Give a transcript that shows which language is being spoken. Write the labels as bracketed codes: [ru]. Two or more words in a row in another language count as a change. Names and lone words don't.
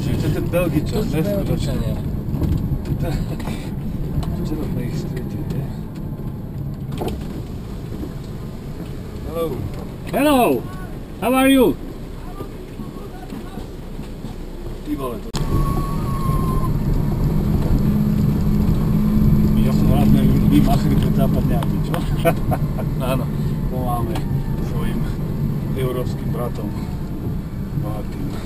[sk] ten Belgičan, neskutočne. Včera sme ich stretili, nie? [en] Hello. Hello! How are you? [sk] Ty vole to. Ja som rád, my machli pred západňákmi, čo? Áno. Voláme svojim európskym bratom. Bohatým.